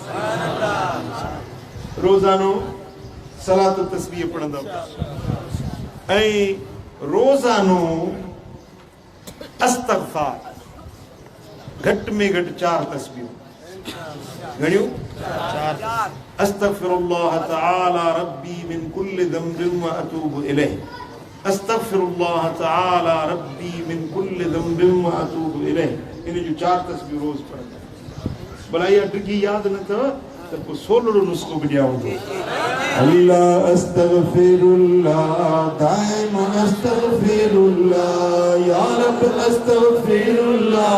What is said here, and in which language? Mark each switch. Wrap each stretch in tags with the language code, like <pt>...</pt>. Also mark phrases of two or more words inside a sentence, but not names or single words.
<sd>रोज़ानो सलात तस्बीह पढ़ंदा ऐं रोज़ानो अस्तग़फ़ार घट में घट 4 तस्बीहूं घणियूं 4</sd> <ar>أستغفر الله تعالى ربي من كل ذنب وأتوب إليه أستغفر الله تعالى ربي من كل ذنب وأتوب إليه</ar> <sd>इन जो 4 तस्बीह रोज पढ़ंदा भला इहा डिगी याद न अथव त पोइ 16 नुस्ख़ो बि ॾियां हूंदो</sd> <ar>الله أستغفر الله دائم أستغفر الله يا رب أستغفر الله</ar>